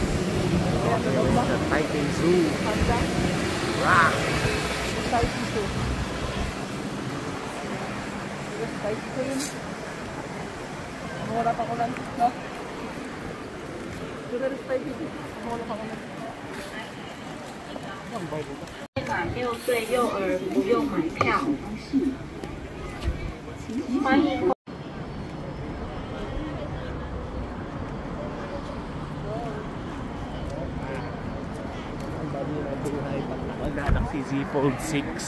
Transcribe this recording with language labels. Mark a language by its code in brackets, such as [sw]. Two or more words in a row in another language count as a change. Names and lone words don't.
[tl] Sa Taipei Zoo. Rock! Taipei Zoo. Taipei Zoo yun. Wala pa ko lang. No? Dito rin Taipei Zoo. Wala pa ko lang. [zh] 满6岁幼儿不用买票。欢迎。 Galaxy Z Fold 6.